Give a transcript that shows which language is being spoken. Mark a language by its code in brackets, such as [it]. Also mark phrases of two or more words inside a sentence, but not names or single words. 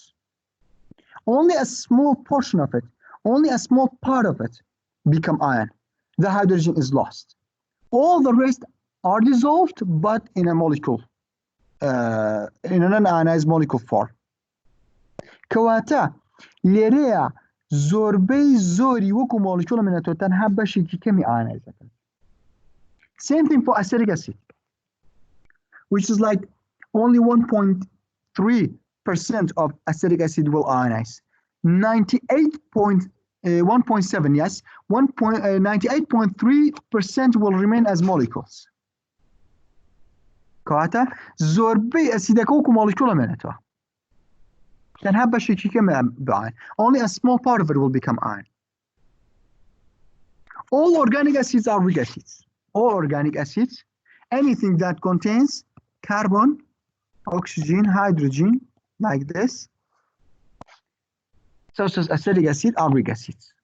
[en] Only a small portion of it, only a small part of it become ion. The hydrogen is lost. All the rest are dissolved, but in a molecule, in a non-ionized molecule form. [ckb] Kawata لێرەیە زۆربەی زۆری وەکو مۆلیکوڵە منەتۆ تەنها بەشێکی کەمی ionized. [en] Same thing for acetic acid, which is like only 1.3% of acetic acid will ionize. 98.1.7, yes, 98.3% will remain as molecules. [ckb] کەواتە زۆربەی ئەسیدەکە وەکو مۆلیکوڵە منەتەوە. تەنها بەشێکی کەمە بە ion. [en] Only a small part of it will become ion. All organic acids are weak acids. All organic acids, anything that contains carbon, oxygen, hydrogen, like this, such as acetic acid, are weak acids.